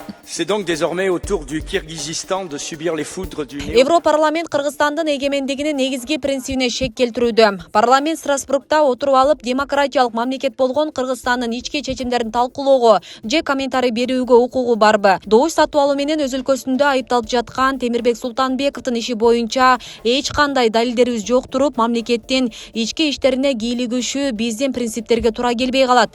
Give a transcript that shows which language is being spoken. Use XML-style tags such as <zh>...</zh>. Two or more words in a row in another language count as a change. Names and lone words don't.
<fr>C'est donc désormais au tour du Kirghizistan de subir les foudres du</fr> <ky>Европарламент Кыргызстандын эгемендигинин негизги принцибине шек келтирүүдө. Парламент Страсбургда отуруп алып, демократиялык мамлекет болгон Кыргызстандын ички чечимдерин талкуулоого же комментарий берүүгө укугу барбы? Добуш сатып алуу менен өз өлкөсүндө айыпталып жаткан Темирбек Султанбековдун иши боюнча эч кандай далилдерибиз жок туруп, мамлекеттин ички иштерине кийлигишүү биздин принциптерге туура келбей калат.</ky>